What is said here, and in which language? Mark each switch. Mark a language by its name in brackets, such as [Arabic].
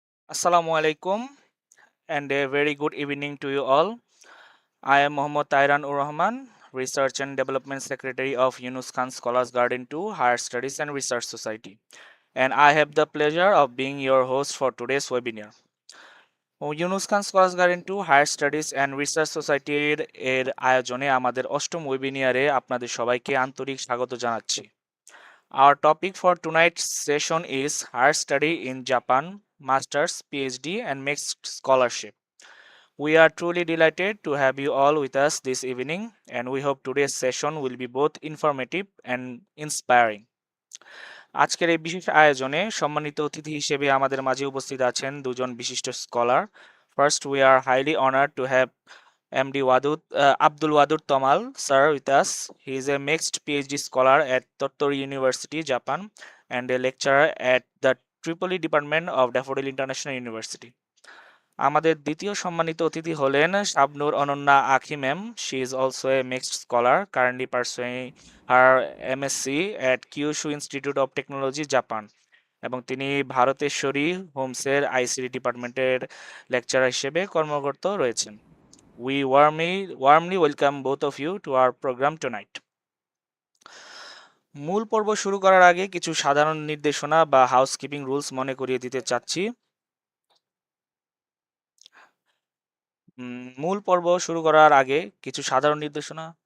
[English] Assalamu alaikum and a very good evening to you all. I am Mohammad Tairan Ur Rahman, Research and Development Secretary of Yunus Khan Scholars Garden 2 Higher Studies and Research Society, and I have the pleasure of being your host for today's webinar. [Bangla] Yunus Khan scholars garden two higher studies and research সোসাইটির আয়োজনে আমাদের অষ্টম ওয়েবিনিয়ারে আপনাদের সবাইকে আন্তরিক স্বাগত জানাচ্ছি। [English] Our topic for tonight's session is higher study in Japan, master's, PhD, and mixed scholarship. We are truly delighted to have you all with us this evening, and we hope today's session will be both informative and inspiring. [Bangla] আজকের এই বিশেষ আয়োজনে সম্মানিত অতিথি হিসেবে আমাদের মাঝে উপস্থিত আছেন দুজন বিশিষ্ট scholar. [English] First, we are highly honored to have MD Abdul Wadud Tomal sir with us. He is a mixed PhD scholar at Tottori University, Japan, and a lecturer at the Tripoli Department of Daffodil International University. [Bangla] আমাদের দ্বিতীয় সম্মানিত অতিথি হলেন শাবনুর অনন্যা আখি ma'am. [English] she is also a mixed scholar, currently pursuing her MSc at Kyushu Institute of Technology, Japan, [Bangla] এবং তিনি Bharateshwari হোমসের ICT ডিপার্টমেন্টের lecturer হিসেবে কর্মরত রয়েছেন। [English] We warmly welcome both of you to our program tonight. [Bangla] মূল পর্ব শুরু করার আগে কিছু সাধারণ নির্দেশনা বা হাউসকিপিং রুলস মনে করিয়ে দিতে চাচ্ছি। মূল পর্ব শুরু করার আগে কিছু সাধারণ নির্দেশনা।